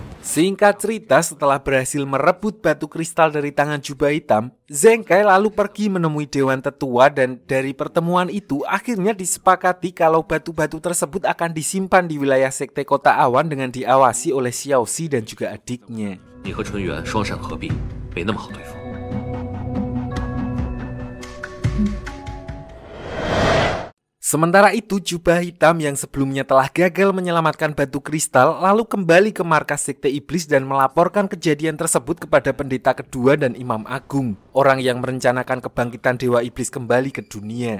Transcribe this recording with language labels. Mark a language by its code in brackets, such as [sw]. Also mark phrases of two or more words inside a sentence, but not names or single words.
[id] Singkat cerita, setelah berhasil merebut batu kristal dari tangan Jubah Hitam, Zheng Kai lalu pergi menemui Dewan Tetua dan dari pertemuan itu akhirnya disepakati kalau batu-batu tersebut akan disimpan di wilayah Sekte Kota Awan dengan diawasi oleh Xiaoxi dan juga adiknya. [zh] 你和纯元双闪合璧，没那么好对付。 [id] Sementara itu, Jubah Hitam yang sebelumnya telah gagal menyelamatkan batu kristal lalu kembali ke markas Sekte Iblis dan melaporkan kejadian tersebut kepada pendeta kedua dan Imam Agung, orang yang merencanakan kebangkitan Dewa Iblis kembali ke dunia.